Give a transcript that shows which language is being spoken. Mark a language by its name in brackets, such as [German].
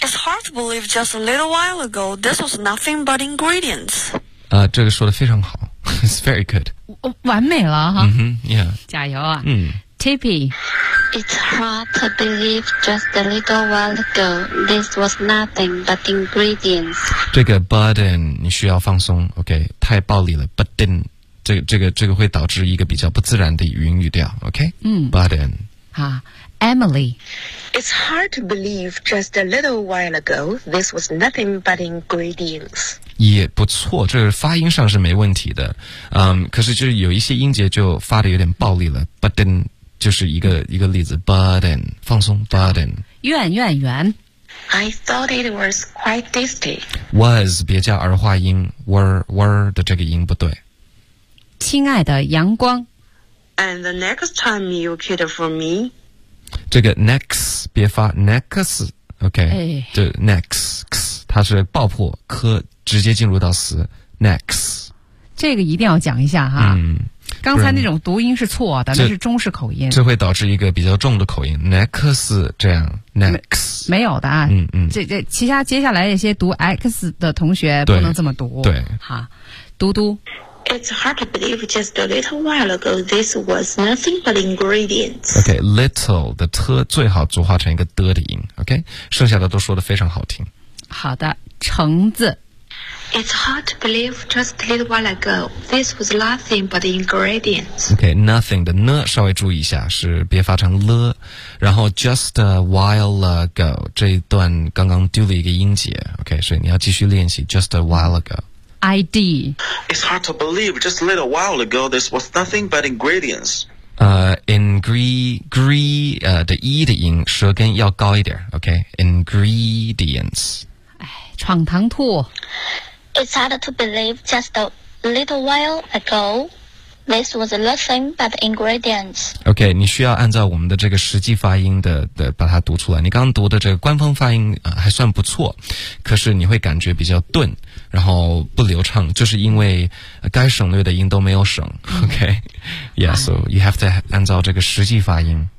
[English] It's hard to believe just a little while ago this was nothing but ingredients。 [Chinese] 这个说的非常好 ， [English] It's very good。 [Chinese] 完美了哈。 [English] 嗯哼 ，Yeah。 [Chinese] 加油啊。Tippy。 [English] It's hard to believe just a little while ago this was nothing but ingredients。 [Chinese] 这个 button 你需要放松 ，OK？ 太暴力了 ，button。这个会导致一个比较不自然的语音语调 ，OK？ [English] Button。 Emily. It's hard to believe just a little while ago this was nothing but ingredients. [Chinese] 也不错，这个发音上是没问题的。可是就是有一些音节就发的有点暴力了。 Button 就是一个例子。Button 放松。Button. 圆。 [English] I thought it was quite tasty. [Chinese] Was 别加儿化音。Were 的这个音不对。亲爱的阳光。 [English] And the next time you cater for me. [Chinese] 这个 next 别发 next OK、哎、就 next 它是爆破科直接进入到词 next 这个一定要讲一下哈、嗯、刚才那种读音是错的，那是中式口音，这会导致一个比较重的口音 next 这样 next 没有的啊，这其他接下来一些读 x 的同学不能这么读，对，好，读读。 [English] It's hard to believe just a little while ago this was nothing but ingredients. [Chinese] Okay, little 的 t 最好组化成一个的的音 ，OK， 剩下的都说得非常好听。好的，橙子。 [English] It's hard to believe just a little while ago this was nothing but ingredients. [Chinese] Okay, nothing 的 呢稍微注意一下，是别发成了，然后 [English] just a while ago [Chinese] 这一段刚刚丢了一个音节 ，OK， 所以你要继续练习 just a while ago。 [English] ID. It's hard to believe just a little while ago this was nothing but ingredients. [Chinese] Ingredients 的 E 的音舌根要高一点 OK. [English] Ingredients. [Chinese] 闯堂兔 [English] It's hard to believe just a little while ago this was nothing but ingredients. OK. [Chinese] 你需要按照我们的这个实际发音 的把它读出来，你刚读的这个官方发音还算不错，可是你会感觉比较钝，然后不流畅，就是因为该省略的音都没有省。 [English] OK， yeah， so you have to [Chinese] 按照这个实际发音。